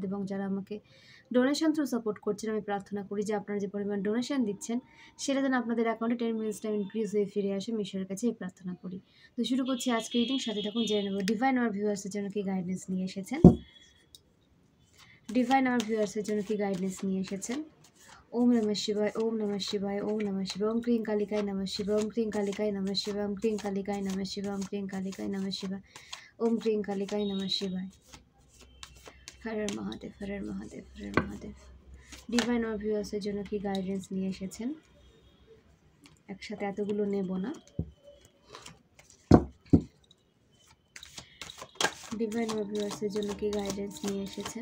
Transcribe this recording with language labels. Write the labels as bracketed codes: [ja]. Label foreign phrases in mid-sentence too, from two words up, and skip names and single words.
[bn] এবং যারা আমাকে [en] donation through support [bn] করছেন, আমি প্রার্থনা করি যে আপনারা যে পরিমাণ ডোনেশন দিচ্ছেন সেটা যেন আপনাদের অ্যাকাউন্টে 10 [en] minutes time increase [bn] হয়ে ফিরে আসে। আমি ঈশ্বরের কাছে এই প্রার্থনা করি। তো শুরু করছি আজকে রিডিং। সাথে থাকুন, জেনে নেব ডিভাইন আমার ভিউয়ার্সের জন্য কি গাইডেন্স নিয়ে এসেছেন। ডিভাইন আমার ভিউয়ার্সের জন্য কি গাইডেন্স নিয়ে এসেছেন। [sa] ওম নমঃ শিবায়, ওম নমঃ শিবায়, ওম নমঃ শিবায়, ওম ক্রিং কালিকায় নমঃ শিবায়, ওম ক্রিং কালিকায় নমঃ শিবায়, ওম ক্রিং কালিকায় নমঃ শিবায়, ওম ক্রিং কালিকায় নমঃ শিবায়, ওম ক্রিং কালিকায় নমঃ শিবায়। হর মহাদেব, হর মহাদেব, হর মহাদেব। [bn] ডিভাইন আমার ভিউয়ার্সের জন্য কি গাইডেন্স নিয়ে এসেছেন। একসাথে এতগুলো নেব না। ডিভাইন আমার ভিউয়ার্সের জন্য কি গাইডেন্স নিয়ে এসেছেন।